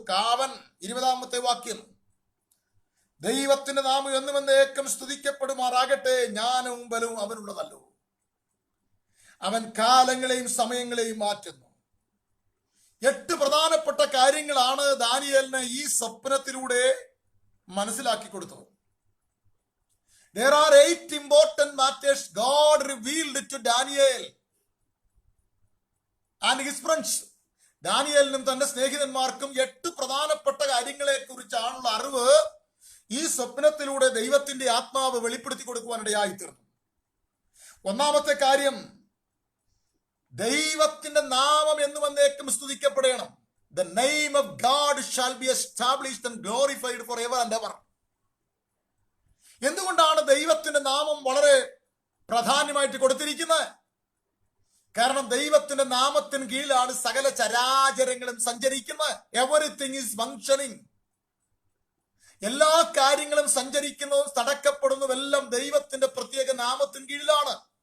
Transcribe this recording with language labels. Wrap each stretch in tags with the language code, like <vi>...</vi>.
<ml>കാവൻ 20-ാമത്തെ വാക്യം, ദൈവത്തിന്റെ നാമം എന്നും എന്നേക്കും സ്തുതിക്കപ്പെടുമാറാകട്ടെ, ജ്ഞാനവും ബലവും അവനുള്ളതല്ലോ, അവൻ കാലങ്ങളെയും സമയങ്ങളെയും മാറ്റുന്നു. 8 പ്രധാനപ്പെട്ട കാര്യങ്ങളാണ് ദാനിയേലിന് ഈ സ്വപ്നത്തിലൂടെ മനസ്സിലാക്കി കൊടുത്തത്.</ml> <en>There are 8 important matters God revealed to Daniel and his friends.</en> <ml>ദാനിയേലിനും തന്റെ സ്നേഹിതന്മാർക്കും 8 പ്രധാനപ്പെട്ട കാര്യങ്ങളെ കുറിച്ചാണുള്ള അറിവ് ഈ സ്വപ്നത്തിലൂടെ ദൈവത്തിന്റെ ആത്മാവ് വെളിപ്പെടുത്തി കൊടുക്കുവാനിടയായി തീർന്നു. ഒന്നാമത്തെ കാര്യം, ദൈവത്തിന്റെ നാമം എന്നും എന്നേക്കും സ്തുതിക്കപ്പെടണം.</ml> <en>The name of God shall be established and glorified forever and ever.</en> <ml>എന്തുകൊണ്ടാണ് ദൈവത്തിന്റെ നാമം വളരെ പ്രാധാന്യമായിട്ട് കൊടുത്തിരിക്കുന്നത്? കാരണം ദൈവത്തിന്റെ നാമത്തിന് കീഴിലാണ് സകല ചരാചരങ്ങളും സഞ്ചരിക്കുന്നത്.</ml> <en>Everything is functioning.</en> <ml>എല്ലാ കാര്യങ്ങളും സഞ്ചരിക്കുന്നതും തടക്കപ്പെടുന്നതും എല്ലാം ദൈവത്തിന്റെ പ്രത്യേക നാമത്തിന് കീഴിലാണ്.</ml>